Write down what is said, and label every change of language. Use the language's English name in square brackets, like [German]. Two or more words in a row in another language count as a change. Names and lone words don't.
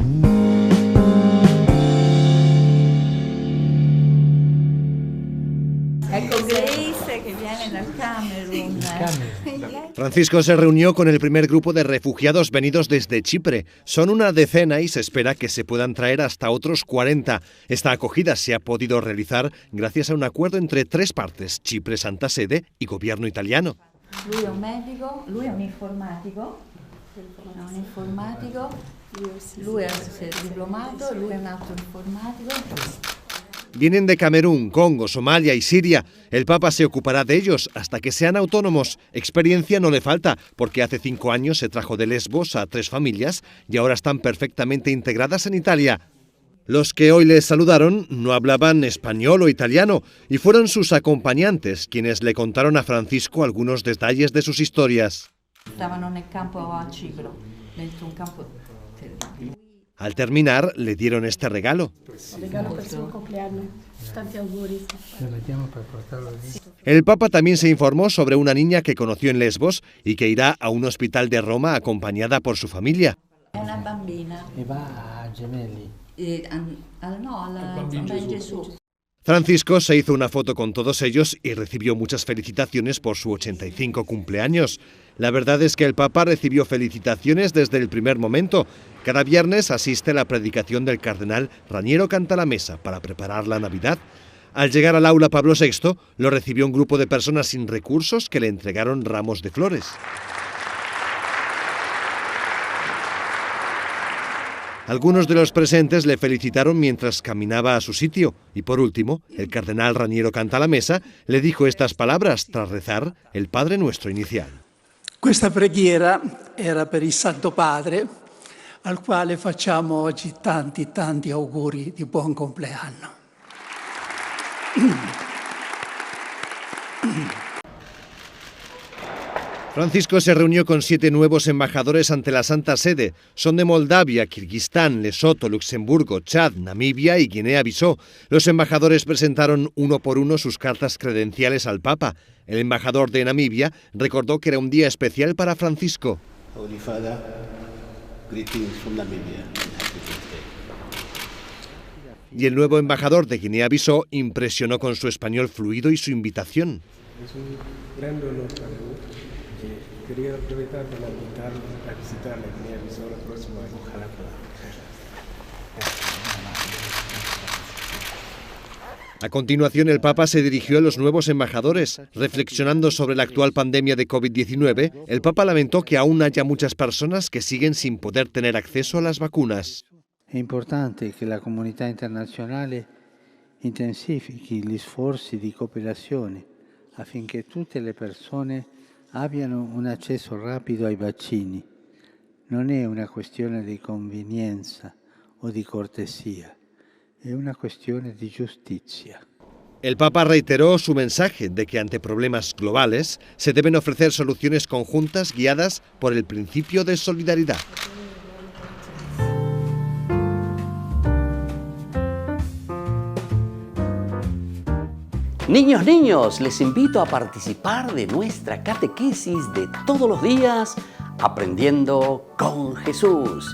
[Spanish] Francisco se reunió con el primer grupo de refugiados venidos desde Chipre. Son una decena y se espera que se puedan traer hasta otros 40. Esta acogida se ha podido realizar gracias a un acuerdo entre tres partes, Chipre, Santa Sede y gobierno italiano. [Italian] Lui è un medico, lui è un informatico, lui è diplomato, lui è un altro informatico. [Spanish] Vienen de Camerún, Congo, Somalia y Siria. El Papa se ocupará de ellos hasta que sean autónomos. Experiencia no le falta, porque hace 5 años se trajo de Lesbos a 3 familias y ahora están perfectamente integradas en Italia. Los que hoy les saludaron no hablaban español o italiano y fueron sus acompañantes quienes le contaron a Francisco algunos detalles de sus historias. Estaban en el campo a Chipre, dentro un campo. Al terminar, le dieron este regalo. [Italian] Regalo per il suo compleanno. Tanti auguri. [Spanish] El Papa también se informó sobre una niña que conoció en Lesbos y que irá a un hospital de Roma acompañada por su familia. [Italian] È una bambina. E va a Gemelli. No, alla bambina Gesù. [Spanish] Francisco se hizo una foto con todos ellos y recibió muchas felicitaciones por su 85 cumpleaños. La verdad es que el Papa recibió felicitaciones desde el primer momento. Cada viernes asiste a la predicación del cardenal Raniero Cantalamessa para preparar la Navidad. Al llegar al aula Pablo VI, lo recibió un grupo de personas sin recursos que le entregaron ramos de flores. Algunos de los presentes le felicitaron mientras caminaba a su sitio y por último, el cardenal Raniero Cantalamessa le dijo estas palabras tras rezar el Padre Nuestro inicial. [Italian] Questa preghiera era per il Santo Padre, al quale facciamo oggi tanti auguri di buon compleanno. [Spanish] Francisco se reunió con 7 nuevos embajadores ante la Santa Sede. Son de Moldavia, Kirguistán, Lesoto, Luxemburgo, Chad, Namibia y Guinea-Bissau. Los embajadores presentaron uno por uno sus cartas credenciales al Papa. El embajador de Namibia recordó que era un día especial para Francisco. [English] Holy Father, greetings from Namibia. [Spanish] Y el nuevo embajador de Guinea-Bissau impresionó con su español fluido y su invitación. Es un gran honor para mí. Quería aprovechar para invitarlos a visitar la Guinea-Bissau la próxima vez. Ojalá pueda. A continuación, el Papa se dirigió a los nuevos embajadores. Reflexionando sobre la actual pandemia de COVID-19, el Papa lamentó que aún haya muchas personas que siguen sin poder tener acceso a las vacunas. [Italian] È importante che la comunità internazionale intensifichi gli sforzi di cooperazione affinché tutte le persone abbiano un accesso rapido ai vaccini. Non è una questione di convenienza o di cortesia, è una questione di giustizia. [Spanish] El Papa reiteró su mensaje de que ante problemas globales se deben ofrecer soluciones conjuntas guiadas por el principio de solidaridad. Niños, les invito a participar de nuestra catequesis de todos los días, Aprendiendo con Jesús.